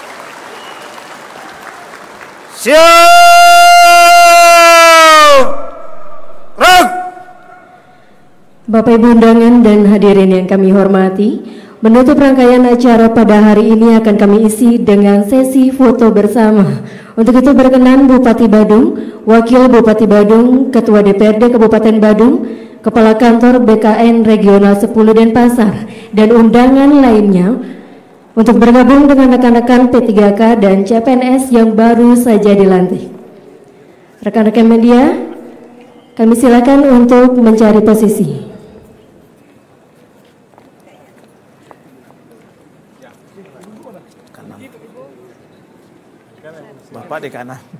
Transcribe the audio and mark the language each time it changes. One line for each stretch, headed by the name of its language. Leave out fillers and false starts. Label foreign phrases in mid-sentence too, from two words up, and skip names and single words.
Indonesian: Siap. Bapak Ibu undangan dan hadirin yang kami hormati, menutup rangkaian acara pada hari ini akan kami isi dengan sesi foto bersama. Untuk itu berkenan Bupati Badung, Wakil Bupati Badung, Ketua DPRD Kabupaten Badung, Kepala Kantor BKN Regional 10 Denpasar, dan undangan lainnya untuk bergabung dengan rekan-rekan P3K dan CPNS yang baru saja dilantik. Rekan-rekan media, kami silakan untuk mencari posisi. Bapak di kanan.